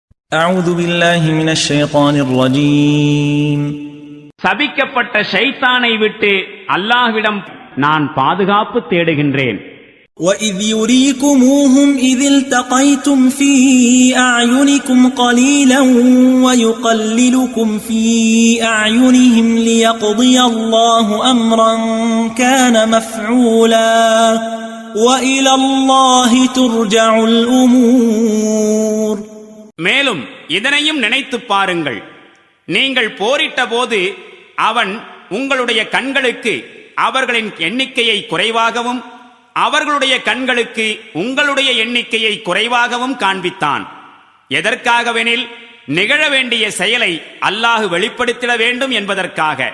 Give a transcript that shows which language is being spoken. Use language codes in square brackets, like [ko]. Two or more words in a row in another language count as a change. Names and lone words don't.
[ar] أعوذ بالله من الشيطان الرجيم. [ta] சபிக்கப்பட்ட ஷைத்தானை விட்டு அல்லாஹ்விடம் நான் பாதுகாப்பு தேடுகின்றேன். [ar] وَإِذْ يُرِيكُمُوهُمْ إِذِ الْتَقَيْتُمْ فِي أَعْيُنِكُمْ قَلِيلًا وَيُقَلِّلُكُمْ فِي أَعْيُنِهِمْ لِيَقْضِيَ اللَّهُ أَمْرًا كَانَ مَفْعُولًا وَإِلَى اللَّهِ تُرْجَعُ الْأُمُورُ. [ta] மேலும் இதனையும் நினைத்துப் பாருங்கள், நீங்கள் போரிட்ட போது அவன் உங்களுடைய கண்களுக்கு அவர்களின் எண்ணிக்கையை குறைவாகவும் அவர்களுடைய கண்களுக்கு உங்களுடைய எண்ணிக்கையை குறைவாகவும் காண்பித்தான். எதற்காகவெனில் நிகழ வேண்டிய செயலை அல்லாஹ் வெளிப்படுத்திட வேண்டும் என்பதற்காக.